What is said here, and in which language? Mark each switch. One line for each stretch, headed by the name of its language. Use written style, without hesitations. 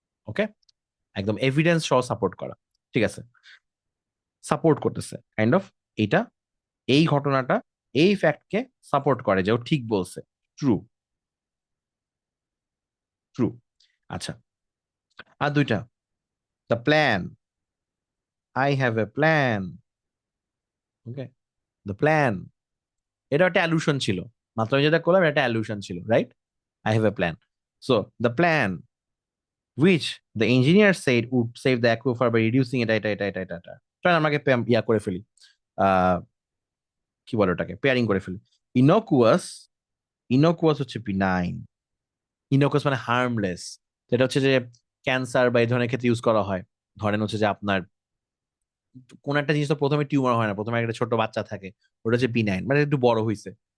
Bangla: ওকে, একদম এভিডেন্স সহ সাপোর্ট করা, ঠিক আছে? সাপোর্ট করতেছে কাইন্ড অফ, এইটা এই ঘটনাটা এই ফ্যাক্টকে সাপোর্ট করে যে ও ঠিক বলছে, ট্রু, ট্রু। আচ্ছা, আর দুইটা, the plan,
English: I have a plan.
Bangla: Okay, the plan, এটা একটা অ্যালুশন ছিল, মাত্র আমি যেটা করলাম এটা একটা অ্যালুশন ছিল, right?
English: I have a plan. So the plan which the engineer said would save the aquifer by reducing এটা।
Bangla: চলেন আমাকে ইয়া করে ফেলি, আহ কি বলে ওটাকে, পেয়ারিং করে ফেলি। ইনোকুয়াস, ইনোকুয়াস হচ্ছে বিনাইন, ইনোকুয়াস মানে হার্মলেস। এটা হচ্ছে যে ক্যান্সার বা এই ধরনের ক্ষেত্রে ইউজ করা হয়। ধরেন হচ্ছে যে আপনার কোন একটা জিনিস তো প্রথমে টিউমার হয় না, প্রথমে একটা ছোট বাচ্চা থাকে, ওটা হচ্ছে বিনাইন, মানে একটু বড় হয়েছে।